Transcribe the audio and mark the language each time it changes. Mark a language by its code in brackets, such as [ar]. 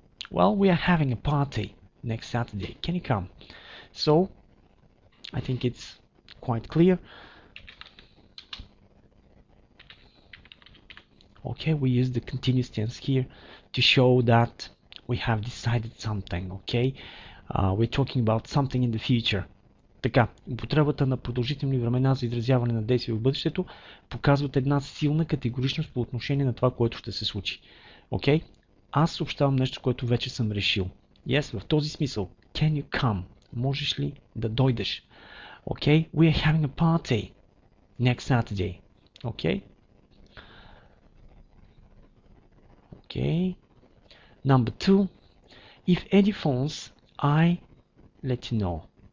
[en] Well, we are having a party next Saturday. Can you come? So, I think it's quite clear. Okay, we use the continuous tense here to show that we have decided something, okay? We're talking about something in the future. [bg] Така, употребата на продължителни времена за изразяване на действия в бъдещето показват една силна категоричност по отношение на това, което ще се случи. Окей? Аз съобщавам нещо, което вече съм решил. [en] Yes, [bg] в този смисъл. [en] Can you come? [bg] Можеш ли да дойдеш? [en] Okay? We are having a party next Saturday. Okay? Okay. Number two. If Eddie phones, I let you know.